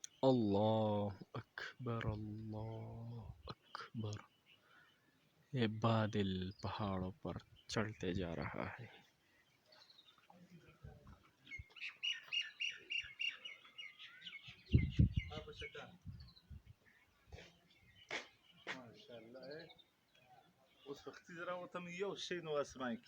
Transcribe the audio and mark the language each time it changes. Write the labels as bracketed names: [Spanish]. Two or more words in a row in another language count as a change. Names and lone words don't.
[Arabic] الله أكبر، الله أكبر. [Urdu] یہ بادل پہاڑوں پر چڑھتے جا رہا ہے. [Pashto] اوس وختي زه راوتم یو شی نو اسمان کې